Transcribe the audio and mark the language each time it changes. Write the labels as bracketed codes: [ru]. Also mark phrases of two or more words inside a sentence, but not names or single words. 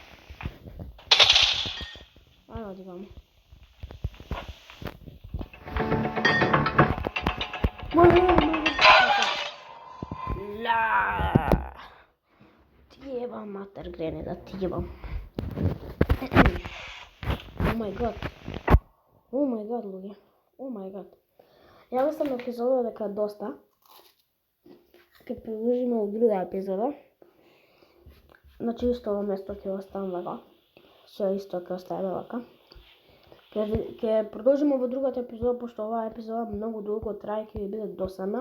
[mk] Ајде одиваме. Ла! Ти ебам матер грене да ти ебам. [en] Oh my god. Oh my god, луѓе. Oh my god. [mk] Ја мислам епизода дека доста. Ќе продолжиме во друга епизода. Значи исто ово место ќе оставам вака. Се исто ќе оставиме вака. Ќе продолжиме во другата епизода, пошто оваа епизода многу долго трае, ќе ви биде досадна.